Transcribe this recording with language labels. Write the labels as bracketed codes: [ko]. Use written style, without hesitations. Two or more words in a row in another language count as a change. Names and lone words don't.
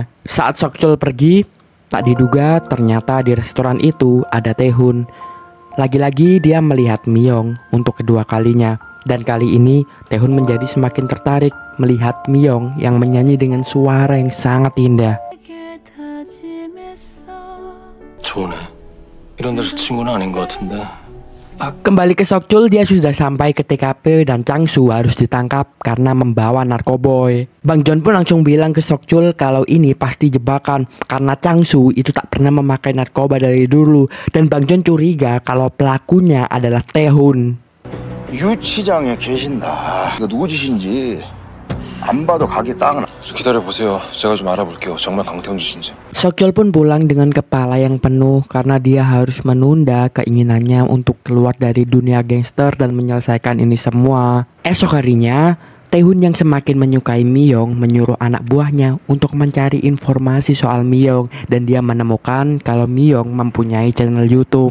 [id] Saat Sokjul pergi, tak diduga ternyata di restoran itu ada Taehoon. Lagi-lagi dia melihat Myung untuk kedua kalinya. Dan kali ini Taehoon menjadi semakin tertarik melihat Myung yang menyanyi dengan suara yang sangat indah. [ko] 좋네. 이런 데서 친구는 아닌 것 같은데. [id] Kembali ke Sokjul, dia sudah sampai ke TKP dan Changsu harus ditangkap karena membawa narkoboy. Bang John pun langsung bilang ke Sokjul kalau ini pasti jebakan karena Changsu itu tak pernah memakai narkoba dari dulu dan Bang John curiga kalau pelakunya adalah Taehoon. [ko] 유치장에 계신다. 이거 누구 짓인지 안 봐도 각이 딱 나. 기다려보세요. 제가 좀 알아볼게요. 정말 강태훈 짓인지. [id] Sokjul pun pulang dengan kepala yang penuh karena dia harus menunda keinginannya untuk keluar dari dunia gangster dan menyelesaikan ini semua. Esok harinya, Taehoon yang semakin menyukai Myung menyuruh anak buahnya untuk mencari informasi soal Myung dan dia menemukan kalau Myung mempunyai channel YouTube.